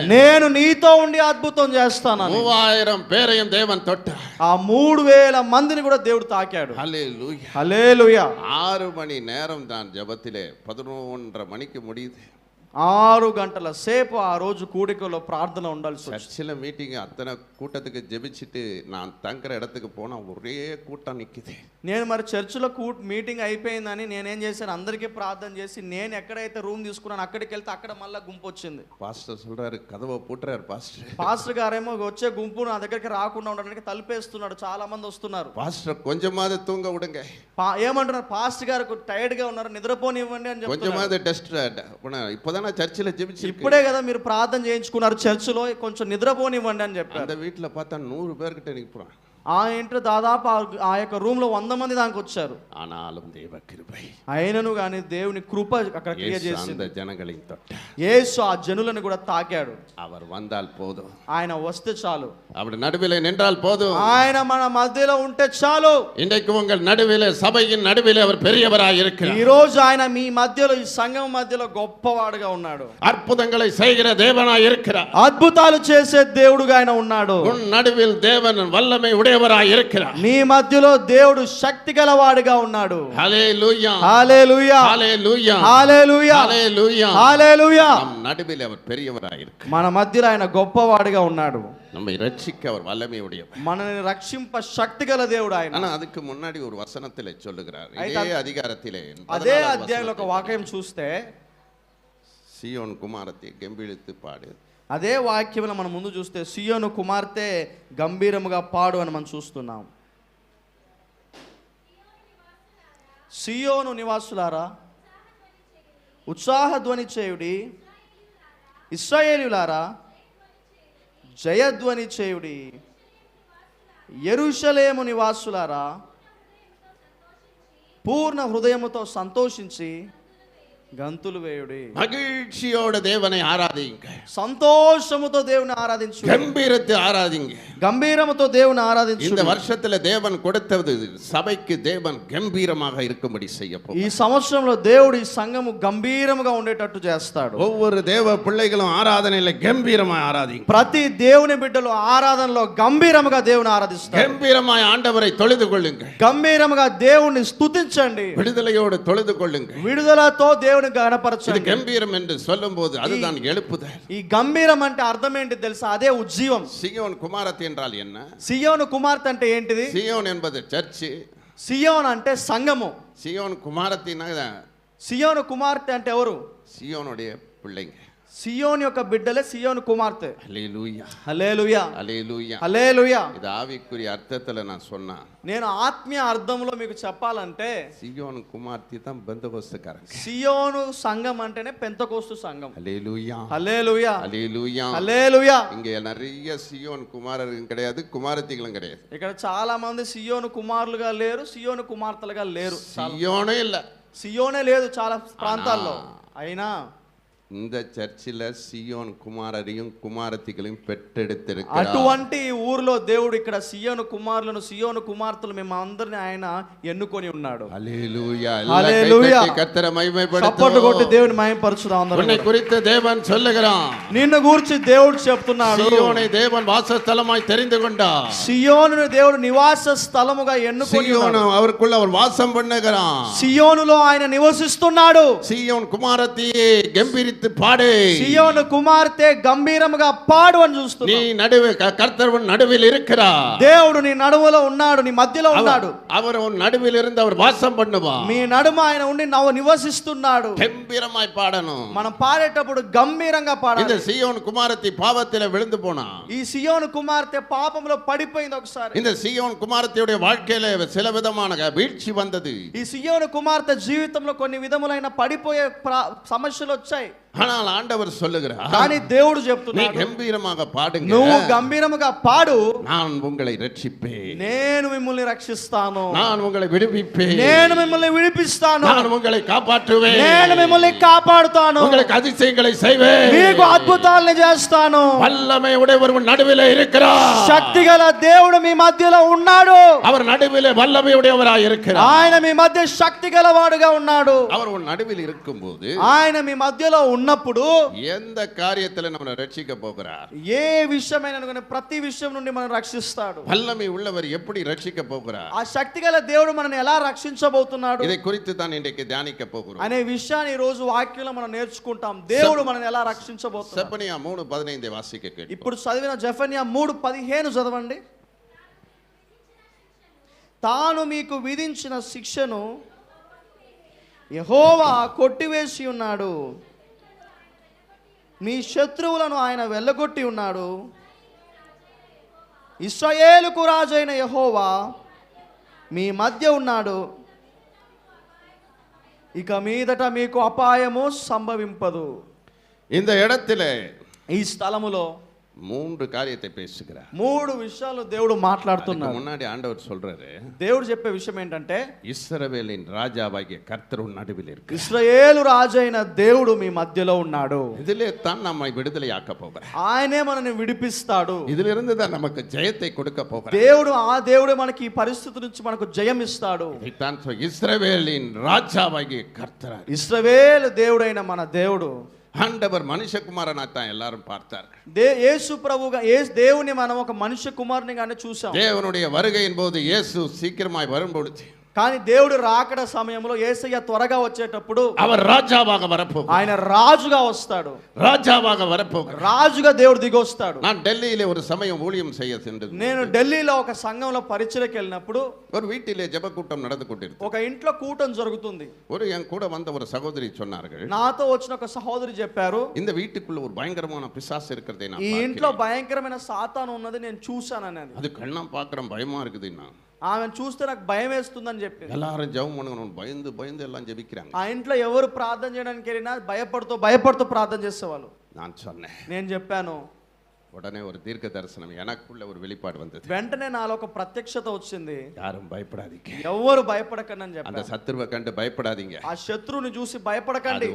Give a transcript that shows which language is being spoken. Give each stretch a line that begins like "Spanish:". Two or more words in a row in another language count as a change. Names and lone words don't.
Telugu: నేను నీతో ఉండి అద్భుతం చేస్తానని
Tamil: 3000 பேரையும் தேவன் தொட்டார்.
Telugu: ఆ 3000 మందిని కూడా దేవుడు తాకాడు.
Tamil: ஹல்லேலூயா.
Telugu: హల్లెలూయా.
Tamil: 6 மணி நேரம் நான் ஜெபத்திலே 11:30 மணிக்கு முடியுது.
Telugu: 6 గంటల సేపు ఆ రోజు కూడికలో ప్రార్థన ఉండాల్సి వచ్చింది.
Tamil: சர்ச்சில் மீட்டிங் அத்தனை கூட்டத்துக்கு ஜெபிச்சுட்டு நான் தங்குற இடத்துக்கு போனால் ஒரே கூட்டம் நிற்குது.
Telugu: నేను మరి చర్చిలో మీటింగ్ అయిపోయిందని నేనేం చేశాను, అందరికీ ప్రార్థన చేసి నేను ఎక్కడైతే రూమ్ తీసుకున్నాను అక్కడికి వెళ్తే అక్కడ మళ్ళీ గుంపు వచ్చింది.
Tamil: பாஸ்டர் சொல்றாரு, கதவை பூட்டுறாரு பாஸ்டர்.
Telugu: పాస్టర్ గారేమో వచ్చే గుంపు నా దగ్గరికి రాకుండా ఉండడానికి తలుపేస్తున్నాడు, చాలా మంది వస్తున్నారు.
Tamil: பாஸ்டர் கொஞ்சமாவது தூங்க விடுங்க,
Telugu: ఏమంటున్నారు, పాస్టర్ గారు టైర్డ్ గా ఉన్నారు, నిద్రపోనివ్వండి అని చెప్తున్నారు.
Tamil: கொஞ்சமாவது டெஸ்ட். இப்போதானே சர்ச்சில் ஜெபிச்சு,
Telugu: ఇప్పుడే కదా మీరు ప్రార్థన చేయించుకున్నారు చర్చిలో, కొంచెం నిద్రపోనివ్వండి అని చెప్పారు.
Tamil: அந்த வீட்டில் பார்த்தா 100 பேர்கிட்ட நிற்கிறான்.
Telugu: ఆ ఇంట్లో దాదాపు ఆ యొక్క రూమ్ లో 100 మంది దానికి వచ్చారు.
Tamil: ஆனாலும் தேவ கிருபை,
Telugu: అయినను గాని దేవుని కృప అక్కడ క్రియ చేసింది.
Tamil: அந்த ஜனங்களையும் தொட்டார்.
Telugu: యేసు ఆ జనులను కూడా తాకాడు.
Tamil: அவர் வந்தால் போதும்,
Telugu: ఆయన వస్తే చాలు,
Tamil: அப்படி நடுவில் நின்றால் போதும்,
Telugu: ఆయన మన మధ్యలో ఉంటే చాలు.
Tamil: இன்றைக்கு உங்கள் நடுவிலே, சபையின் நடுவிலே அவர் பெரியவராய் இருக்கிறார்.
Telugu: ఈ రోజు ఆయన మీ మధ్యలో, ఈ సంఘం మధ్యలో గొప్పవాడుగా ఉన్నాడు.
Tamil: அற்புதங்களை செய்கிற தேவனாய் இருக்கிறார்.
Telugu: అద్భుతాలు చేసే దేవుడుగా ఆయన ఉన్నాడు.
Tamil: உன் நடுவில் தேவன் வல்லமை உடையவராய் இருக்கிறார்.
Telugu: నీ మధ్యలో దేవుడు శక్తి గలవాడుగా ఉన్నాడు.
Tamil: ஹல்லேலூயா,
Telugu: హల్లెలూయా,
Tamil: ஹல்லேலూயா,
Telugu: హల్లెలూయా,
Tamil: ஹல்லேலூயா,
Telugu: హల్లెలూయా.
Tamil: நம் நடுவில் அவர் பெரியவராய் இருக்கிறார்.
Telugu: మన మధ్యలో ఆయన గొప్పవాడుగా ఉన్నాడు.
Tamil: நம்மை ரட்சிக்க அவர் வல்லமை உடையவர்.
Telugu: మనల్ని రక్షింప శక్తి గల దేవుడు ఆయన.
Tamil: ஆனா அதுக்கு முன்னாடி ஒரு வசனத்திலே சொல்லுகிறார், இதே அதிகாரத்திலே
Telugu: అదే అధ్యాయంలో ఒక వాక్యం చూస్తే,
Tamil: சீயோன் குமாரத்தை கெம்பீரித்து பாடு.
Telugu: అదే వాక్యం మనం ముందు చూస్తే సియోను కుమార్తె గంభీరముగా పాడు అని మనం చూస్తున్నాం. సియోను నివాసులారా ఉత్సాహ ధ్వని చేయుడి, ఇశ్రాయేలీయులారా జయధ్వని చేయుడి, యెరూషలేము నివాసులారా పూర్ణ హృదయముతో సంతోషించి గంతులు వేయుడి.
Tamil: மகிழ்ச்சியோட தேவனை ஆராதிங்க,
Telugu: సంతోషముతో దేవుని ఆరాధించు,
Tamil: கம்பீரத்தை ஆராதிங்க.
Telugu: గంభీరముతో దేవుని ఆరాధించు.
Tamil: இந்த வருஷத்துல தேவன் கொடுத்தது சபைக்கு தேவன் கம்பீரமாக இருக்கும்படி செய்ய
Telugu: ఈ
Tamil: போகிறார்.
Telugu: సంవత్సరంలో దేవుడు ఈ సంఘము గంభీరముగా ఉండేటట్టు చేస్తాడు.
Tamil: ஒவ்வொரு தேவ பிள்ளைகளும் ஆராதனையில கம்பீரமாய் ஆராதிங்க.
Telugu: ప్రతి దేవుని బిడ్డలు ఆరాధనలో గంభీరముగా దేవుని ఆరాధిస్తారు.
Tamil: கம்பீரமாய் ஆண்டவரை தொழுது கொள்ளுங்க,
Telugu: గంభీరముగా దేవుని స్తుతించండి,
Tamil: விடுதலையோடு தொழுது கொள்ளுங்க.
Telugu: విడుదలతో దేవుని
Tamil: இது
Telugu: గణపరచండి.
Tamil: கம்பீரம் என்று சொல்லும்போது அதுதான் எழுப்புதல்.
Telugu: ఈ గంభీరం అంటే అర్థం ఏంటి తెలుసా? అదే ఉజ్జీవం.
Tamil: சீயோன் குமாரத்தி என்றால் என்ன?
Telugu: సియోను కుమార్తె అంటే ఏంటిది?
Tamil: சீயோன் என்பது சர்ச்,
Telugu: సియోన్ అంటే సంఘము.
Tamil: சீயோன் குமாரத்தினா
Telugu: సియోను కుమార్తె అంటే ఎవరు?
Tamil: சீயோனுடைய பிள்ளைங்க.
Telugu: సియోన్ యొక్క బిడ్డలే సియోను కుమార్తె.
Tamil: ஹல்லேலூயா,
Telugu: హల్లెలూయా,
Tamil: ஹல்லேலూயா.
Telugu: హల్లెలూయా.
Tamil: இது ஆவிக்குரிய அர்த்தத்துல நான் சொன்னா,
Telugu: నేను ఆత్మీయ అర్థంలో మీకు చెప్పాలంటే
Tamil: சீயோன் குமார்த்தி தான் பெந்தகோஸ்துக்காரங்க.
Telugu: సియోను సంఘం అంటేనే పెంతెకోస్తు సంఘం.
Tamil: ஹல்லேலூயா,
Telugu: హల్లెలూయా,
Tamil: ஹல்லேலூயா.
Telugu: హల్లెలూయా.
Tamil: இங்க நிறைய சியோன் குமாரர்களும் கிடையாது, குமாரத்திகளும் கிடையாது.
Telugu: ఇక్కడ చాలా మంది సియోను కుమారులుగా లేరు, సియోను కుమార్తెలుగా లేరు.
Tamil: சியோனே இல்ல,
Telugu: సియోనే లేదు చాలా ప్రాంతాల్లో. అయినా
Tamil: இந்த சர்ச்சில் சியோன் குமாரரையும் குமாரத்திகளையும் பெற்றெடுத்திருக்கிறார்.
Telugu: అటువంటి ఊరిలో దేవుడు ఇక్కడ సియోను కుమారులను, సియోను కుమార్తెలు మేము అందరిని ఆయన ఎన్నుకొని ఉన్నాడు. హల్లెలూయా, హల్లెలూయా.
Tamil: கர்த்தரை மகிமைப்படுத்துவோம்.
Telugu: చప్పట్లు కొట్టి దేవుని మహిమపరచుదాం అందరం.
Tamil: உன்னை குறித்து தேவன் சொல்லுகிறான்,
Telugu: నిన్ను గూర్చి దేవుడు చెప్తున్నాడు,
Tamil: சியோனை தேவன் வாசஸ்தலமாய் தெரிந்து கொண்டார்.
Telugu: సియోనును దేవుడు నివాస స్థలముగా ఎన్నుకొని
Tamil: சியோன்
Telugu: ఉన్నాడు.
Tamil: அவருக்குள்ள அவர் வாசம் பண்ணுகிறான்.
Telugu: సియోనులో ఆయన నివసిస్తున్నాడు.
Tamil: சியோன் குமாரத்தியே கம்பீரித்து பாடு,
Telugu: సియోను కుమార్తె గంభీరముగా పాడు అని
Tamil: நீ
Telugu: చూస్తున్నాడు.
Tamil: நடுவே கர்த்தர் உன் நடுவில் இருக்கிறார்.
Telugu: దేవుడు నీ నడుములో ఉన్నాడు, నీ మధ్యలో ఉన్నాడు.
Tamil: அவர் உன் நடுவில் இருந்து அவர் வாசம் பண்ணுவார்.
Telugu: మీ నడుమ ఆయన ఉండి నివసిస్తున్నాడు.
Tamil: கம்பீரமாய் பாடணும்.
Telugu: మనం పాడేటప్పుడు గంభీరంగా
Tamil: இந்த
Telugu: పాడాలి.
Tamil: சியோன் குமாரத்தி பாவத்திலே விழுந்து போனா,
Telugu: ఈ సియోను కుమార్తె పాపంలో పడిపోయింది ఒకసారి.
Tamil: இந்த சியோன் குமாரத்தியுடைய வாழ்க்கையில சில விதமான வீழ்ச்சி வந்தது.
Telugu: ఈ సియోను కుమార్తె జీవితంలో కొన్ని విధములైన పడిపోయే సమస్యలు వచ్చాయి.
Tamil: ஆனால் ஆண்டவர் சொல்லுகிறார்,
Telugu: కానీ దేవుడు
Tamil: நீ
Telugu: చెప్తున్నాడు,
Tamil: கம்பீரமாக பாடுங்க,
Telugu: నువ్వు గంభీరముగా పాడు,
Tamil: நான் உங்களை ரட்சிப்பேன்,
Telugu: నేను మిమ్మల్ని రక్షిస్తాను,
Tamil: நான் உங்களை விடுவிப்பேன்,
Telugu: నేను మిమ్మల్ని విడిపిస్తాను,
Tamil: நான் உங்களை காப்பாற்றுவேன்,
Telugu: నేను మిమ్మల్ని కాపాడుతాను,
Tamil: உங்களுக்கு அதிசயங்களை செய்வேன்,
Telugu: మీకు అద్భుతాలను చేస్తాను.
Tamil: வல்லமை உடையவர் உன் நடுவிலே இருக்கிறார்.
Telugu: శక్తిగల దేవుడు మీ మధ్యలో ఉన్నాడు.
Tamil: அவர் நடுவிலே வல்லமை உடையவராய் இருக்கிறார்.
Telugu: ఆయన మీ మధ్య శక్తి గలవాడుగా ఉన్నాడు.
Tamil: அவர் உன் நடுவில் இருக்கும்போது
Telugu: ఆయన మీ మధ్యలో ఉన్నప్పుడు
Tamil: எந்த காரியத்துல நம்மளை ரட்சிக்க போகிறார்,
Telugu: ఏ విషయమైన ప్రతి విషయం నుండి మనం రక్షిస్తాడు.
Tamil: வல்லமை உள்ளவர் எப்படி ரட்சிக்க போகிறார்,
Telugu: ఆ శక్తిగల దేవుడు మనల్ని ఎలా రక్షించబోతున్నాడు
Tamil: இதை குறித்து தான் இன்றைக்கு தியானிக்க போகிறோம்.
Telugu: అనే విషయాన్ని ఈ రోజు వాక్యంలో మనం నేర్చుకుంటాం. దేవుడు మనల్ని ఎలా రక్షించబోతున్నాడు.
Tamil: செப்பனியா 3:15 வாசிக்க கேட்போம்.
Telugu: ఇప్పుడు చదివిన జెఫన్యా 3:15 చదవండి. తాను మీకు విధించిన శిక్షను యెహోవా కొట్టివేసి ఉన్నాడు, మీ శత్రువులను ఆయన వెళ్ళగొట్టి ఉన్నాడు. ఇశ్రాయేలుకు రాజైన యెహోవా మీ మధ్య ఉన్నాడు, ఇక మీదట మీకు అపాయము సంభవింపదు.
Tamil: இந்த இடத்திலே
Telugu: ఈ స్థలములో
Tamil: 3 காரியத்தை பேசுகிறார்.
Telugu: 3 విషయాలు దేవుడు మాట్లాడుతున్నాడు.
Tamil: முன்னாடி ஆண்டவர் சொல்றாரு,
Telugu: దేవుడు చెప్పే విషయం ఏంటంటే
Tamil: இஸ்ரவேலின் ராஜாவாகிய கர்த்தர் உன் நடுவில் இருக்கு.
Telugu: ఇశ్రాయేలు రాజైన దేవుడు మీ మధ్యలో ఉన్నాడు.
Tamil: இதிலே தான் நம்மை விடுதலையாக்க போகிறார்.
Telugu: ఆయనే మనల్ని విడిపిస్తాడు.
Tamil: இதிலிருந்து தான் நமக்கு ஜெயத்தை கொடுக்க போகிறார்.
Telugu: దేవుడే మనకి ఈ పరిస్థితి నుంచి మనకు జయం ఇస్తాడు.
Tamil: இதைத்தான் இஸ்ரவேலின் ராஜாவாகிய கர்த்தர்.
Telugu: ఇశ్రాయేలు దేవుడైన మన దేవుడు.
Tamil: ஆண்டவர் மனுஷகுமாரனாத்தான் எல்லாரும் பார்த்தார்கள்.
Telugu: యేసు ప్రభుగా దేవుని మనం ఒక మనుష్య కుమారునిగానే చూసాం.
Tamil: தேவனுடைய வருகையின் போது இயேசு சீக்கிரமாய் வரும்பொழுது,
Telugu: కానీ దేవుడు రాకడ సమయంలో యేసయ్య త్వరగా వచ్చేటప్పుడు
Tamil: அவர் ராஜாவாக வரப்போகிறார்.
Telugu: ఆయన రాజుగా వస్తాడు.
Tamil: ராஜாவாக வரப்போகிறார்.
Telugu: రాజుగా దేవుడు దిగి వస్తాడు.
Tamil: நான் டெல்லியிலே ஒரு சமயம் ஊழியம் செய்ய சென்றது.
Telugu: నేను ఢిల్లీలో ఒక సంఘంలో పరిచర్యకి వెళ్ళినప్పుడు
Tamil: ஒரு வீட்டிலே ஜெப கூட்டம் நடந்து கொண்டிருந்தது.
Telugu: ఒక ఇంట్లో కూటం జరుగుతుంది.
Tamil: என் கூட வந்த ஒரு சகோதரி சொன்னார்கள்,
Telugu: నాతో వచ్చిన ఒక సహోదరి చెప్పారు,
Tamil: இந்த வீட்டுக்குள்ள ஒரு பயங்கரமான பிசாசு இருக்கிறதை நான்
Telugu: ఈ ఇంట్లో భయంకరమైన సాతాను ఉన్నది నేను చూశానని.
Tamil: அது కళ్ళం பார்க்கறேன் பயமா இருக்குது.
Telugu: ఆమెను చూస్తే నాకు భయం వేస్తుందని చెప్పి
Tamil: எல்லாரும் ஜெபம் பண்ணுங்க, பயந்து பயந்து எல்லாம் ஜெபிக்கிறாங்க.
Telugu: ఆ ఇంట్లో ఎవరు ప్రార్థన చేయడానికి వెళ్ళినా భయపడుతూ ప్రార్థన చేసేవాళ్ళు.
Tamil: நான் சொன்னேன்,
Telugu: నేను చెప్పాను.
Tamil: உடனே ஒரு தீர்க்க தரிசனம் எனக்குள்ள ஒரு வெளிப்பாடு வந்தது.
Telugu: వెంటనే నాలో ఒక ప్రత్యక్షత వచ్చింది.
Tamil: யாரும் பயப்படாதீங்க,
Telugu: ఎవరు భయపడకండి అని చెప్పాను.
Tamil: அந்த சத்துருவை கண்டு பயப்படாதீங்க,
Telugu: ఆ శత్రువుని చూసి భయపడకండి,